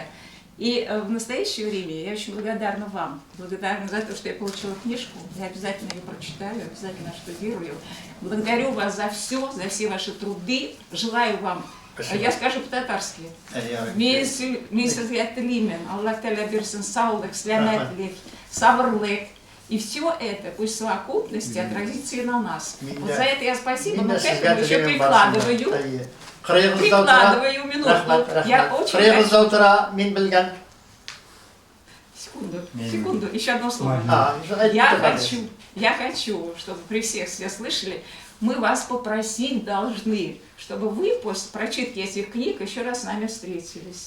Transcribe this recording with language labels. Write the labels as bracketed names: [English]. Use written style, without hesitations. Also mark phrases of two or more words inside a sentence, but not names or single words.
[Russian] И в настоящее время я очень благодарна вам, благодарна за то, что я получила книжку, я обязательно ее прочитаю, обязательно штудирую. Благодарю вас за все ваши труды, желаю вам, я скажу по-татарски, [Tatar] Аллах Та'аля берсин саулык, слямәтлик, сабырлык. [Russian] И все это, пусть в совокупности отразится и на нас. Вот за это я спасибо, но к этому еще прикладываю. Прикладываю минутку. Я очень Секунду, еще одно слово. Я хочу, чтобы при всех все слышали, мы вас попросить должны, чтобы вы после прочитки этих книг еще раз с нами встретились.